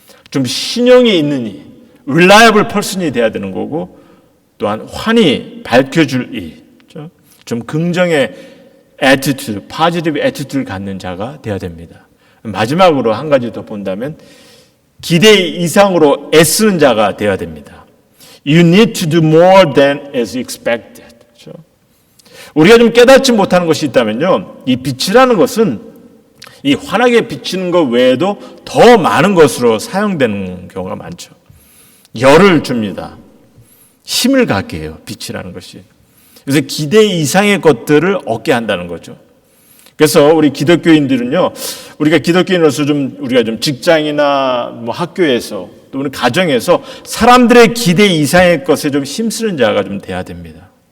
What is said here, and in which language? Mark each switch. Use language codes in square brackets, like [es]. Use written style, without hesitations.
[ko] 좀 신용이 있는 이, reliable person이 돼야 되는 거고, 또한 환히 밝혀줄 이, 좀 긍정의 attitude, positive attitude를 갖는 자가 돼야 됩니다. 마지막으로 한 가지 더 본다면 기대 이상으로 애쓰는 자가 되어야 됩니다. [en] You need to do more than is expected. [ko] 그렇죠? 우리가 좀 깨닫지 못하는 것이 있다면요, 이 빛이라는 것은 이 환하게 비치는 것 외에도 더 많은 것으로 사용되는 경우가 많죠. 열을 줍니다. 힘을 갖게 해요. 빛이라는 것이. 그래서 기대 이상의 것들을 얻게 한다는 거죠. 그래서 우리 기독교인들은요, 우리가 기독교인으로서 우리가 좀 직장이나 학교에서 또 우리 가정에서 사람들의 기대 이상의 것에 좀 힘쓰는 자가 좀 돼야 됩니다.